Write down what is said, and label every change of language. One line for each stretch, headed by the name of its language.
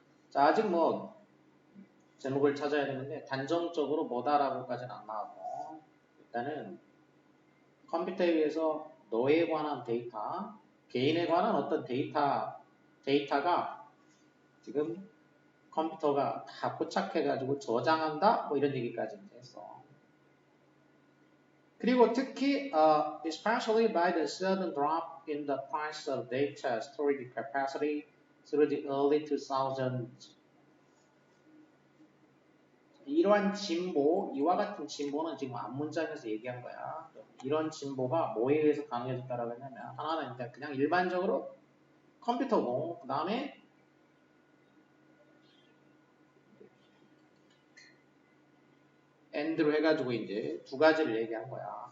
Korean: 자, 아직 뭐 제목을 찾아야 되는데 단정적으로 뭐다라고까지는 안 나왔고 일단은 컴퓨터에 의해서 너에 관한 데이터, 개인에 관한 어떤 데이터 데이터가 지금 컴퓨터가 다 포착해가지고 저장한다? 뭐 이런 얘기까지 했어. 그리고 특히
English: especially by the sudden drop in the price of data storage capacity through the early 2000s.
Korean: 이러한 진보, 이와 같은 진보는 지금 앞문장에서 얘기한 거야. 이런 진보가 뭐에 의해서 가능해졌다라고 했냐면 하나는 그냥 일반적으로 컴퓨터고 그 다음에 and로 해가지고 이제 두 가지를 얘기한 거야.